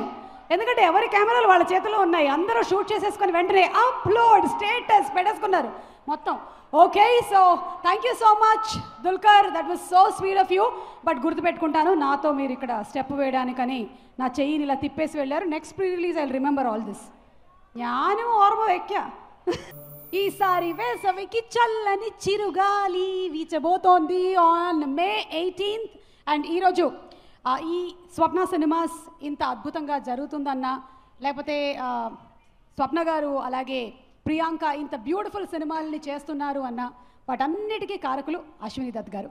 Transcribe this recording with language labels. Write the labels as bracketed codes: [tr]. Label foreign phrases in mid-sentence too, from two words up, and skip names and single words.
[te] ఎందుకంటే ఎవరి కెమెరాలు వాళ్ళ చేతిలో ఉన్నాయి, అందరూ షూట్ చేసేసుకొని వెంటనే అప్లోడ్ స్టేటస్ పెట్టేసుకున్నారు మొత్తం. [en] Okay, so thank you so much Dulquer, that was so sweet of you. [te] బట్ గుర్తుపెట్టుకుంటాను, నాతో మీరు ఇక్కడ స్టెప్ వేయడానికని నా చెయ్యిని ఇలా తిప్పేసి వెళ్ళారు. [en] Next pre release I remember all this. [ml] ഞാനും ഓർമ്മ വയ്ക്കാം. [te] ఈసారి వేసవికి చల్లని చిరుగాలి వీచబోతోంది [en] on May 18th. [te] అండ్ ఈరోజు ఈ స్వప్న సినిమాస్ ఇంత అద్భుతంగా జరుగుతుందన్నా, లేకపోతే స్వప్న గారు అలాగే ప్రియాంక ఇంత బ్యూటిఫుల్ సినిమాలని చేస్తున్నారు అన్న, వాటన్నిటికీ కారకులు అశ్విని దత్ గారు.